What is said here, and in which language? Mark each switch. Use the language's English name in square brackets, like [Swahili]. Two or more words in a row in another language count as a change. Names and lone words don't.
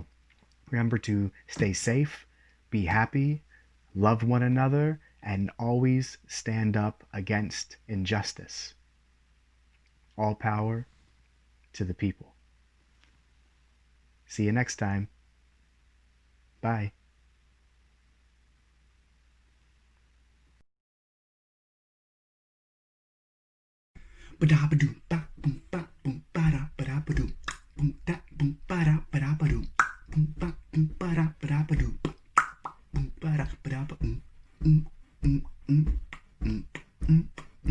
[English] Remember to stay safe, be happy, love one another, and always stand up against injustice. All power to the people. See you next time. Bye. Ba-da-ba-doo, ba-boom, ba-boom, ba-da-ba-da-ba-doo, boom, da-boom, ba-da-ba-da-ba-doo, boom, ba-boom, ba-da-ba-da-ba-doo, boom, ba-da-ba-da-ba-doo, mm, mm, mm, mm, mm.